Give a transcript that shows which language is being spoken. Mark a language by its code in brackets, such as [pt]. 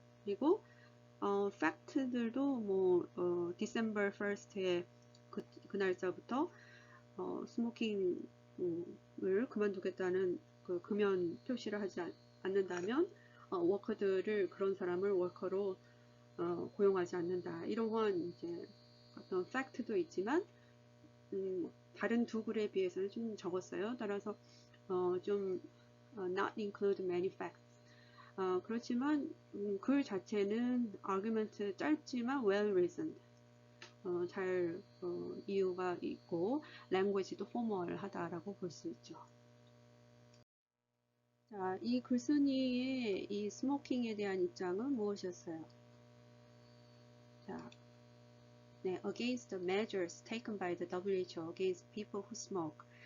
[ko] 그리고 팩트들도 뭐 December 1st에 그 날짜부터 스모킹을 그만두겠다는 그 금연 표시를 하지 않는다면 워커들을 그런 사람을 워커로 고용하지 않는다. 이러한 이제 어떤 팩트도 있지만 다른 두 글에 비해서는 좀 적었어요. 따라서 좀 [en] not include many facts. [ko] 그렇지만 글 자체는 argument 짧지만 [en] well reasoned. [ko] 잘 이유가 있고 language도 formal하다라고 볼 수 있죠. 자, 이 글쓴이의 이 스모킹에 대한 입장은 무엇이었어요? 자, 네, [en] against the measures taken by the WHO against people who smoke.